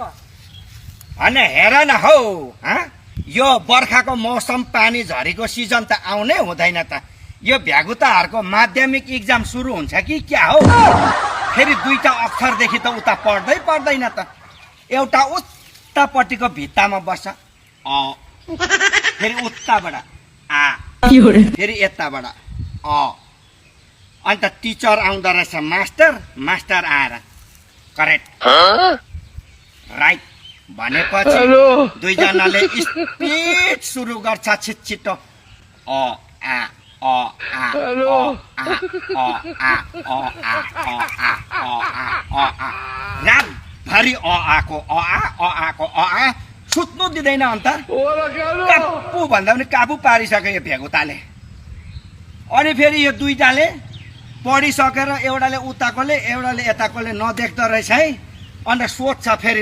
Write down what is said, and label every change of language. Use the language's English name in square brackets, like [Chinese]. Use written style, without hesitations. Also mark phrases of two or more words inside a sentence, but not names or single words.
[Nepali] अनि हेर न हौ यो बर्खाको मौसम पानी झरीको सिजन त आउनै हुँदैन त यो भ्यागुताहरूको माध्यमिक इक्जाम सुरु हुन्छ कि क्या हो फेरि दुईटा अक्षरदेखि त उता पढ्दै पर्दैन त एउटा उतापट्टिको भित्तामा बस्छ अ फेरि उताबाट आ फेरि यताबाट अ अन्त टिचर आउँदो रहेछ मास्टर आएर [English] correct right [Nepali] भनेपछि दुईजनाले स्पिड सुरु गर्छ छिटो अ आ अ आ अ आ अ आ अ आ अ आ अ आ अ आ रातभरि अ आको अ आको अ आ सुत्नु दिँदैन अन्त काबु भन्दा पनि काबु पारिसक्यो यो भ्यागुताले अनि फेरि यो दुईटाले पढिसकेर एउटाले उताकोले एउटाले यताकोले नदेख्दो रहेछ है अन्त सोध्छ फेरि